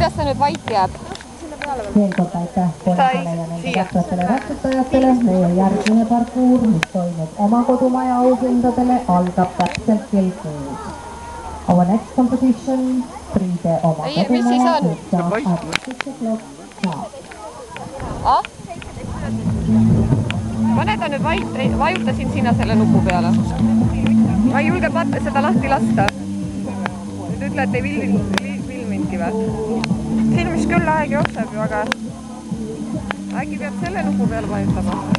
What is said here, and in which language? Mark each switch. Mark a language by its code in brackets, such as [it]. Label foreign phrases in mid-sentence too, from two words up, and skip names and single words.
[et] nüüd vait jääb? Veel kord aitäh pojadele ja nende tähtsatele ratsutajatele. Meie järgmine parkuur, mis toimub oma kodumaja auhindadele, algab täpselt kell 6. [en] Our next competition, [et] Priide oma Ei, mis siis kodumaja, on? [en] which starts at 6 o'clock sharp. Ah? [et] Pane ta nüüd vajutasin sinna selle nupu peale. Ma ei julge seda lahti lasta. Nüüd ütle, et ei filmingi või? Siin vist küll aeg jookseb ju, aga äkki peab selle nupu peale vajutama.